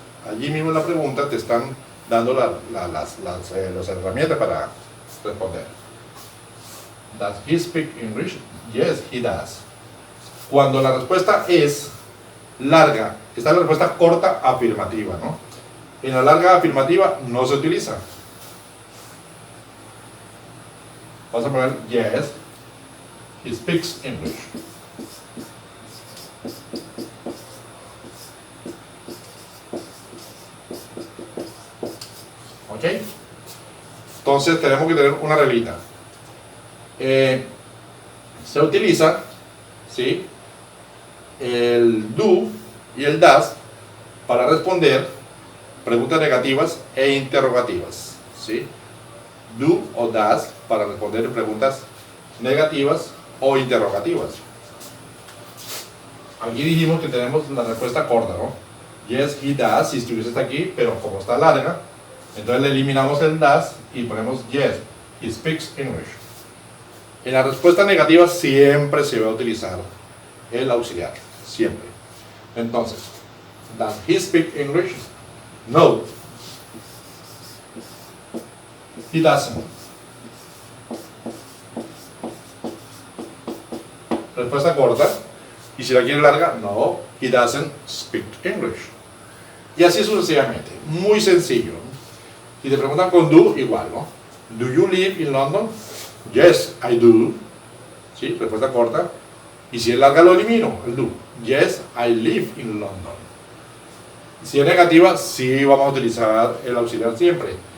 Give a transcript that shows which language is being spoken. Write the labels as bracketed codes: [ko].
[es] Allí mismo en la pregunta te están dando las herramientas para responder. [en] Does he speak English? Yes, he does. [es] Cuando la respuesta es larga, está la respuesta corta afirmativa, ¿no? En la larga afirmativa no se utiliza. Vamos a poner [en] yes, he speaks English. [es] ¿Ok? Entonces tenemos que tener una reglita. Se utiliza, ¿sí?, el do y el does para responder preguntas negativas e interrogativas, ¿sí? Do o does para responder preguntas negativas o interrogativas. Aquí dijimos que tenemos la respuesta corta, ¿no? [en] Yes, he does, [es] si estuviese aquí, pero como está larga, entonces le eliminamos el does y ponemos [en] yes, he speaks English. [es] En la respuesta negativa siempre se va a utilizar el auxiliar, siempre. [en] Entonces, does he speak English? No. He doesn't. [es] Respuesta corta. Y si la quiere larga, no. [en] He doesn't speak English. [es] Y así sucesivamente. Muy sencillo. Si te preguntan con do, igual, ¿no? [en] Do you live in London? Yes, I do. ¿Sí? [es] Respuesta corta. Y si es larga, lo elimino, el do. [en] Yes, I live in London. [es] Si es negativa, sí vamos a utilizar el auxiliar siempre.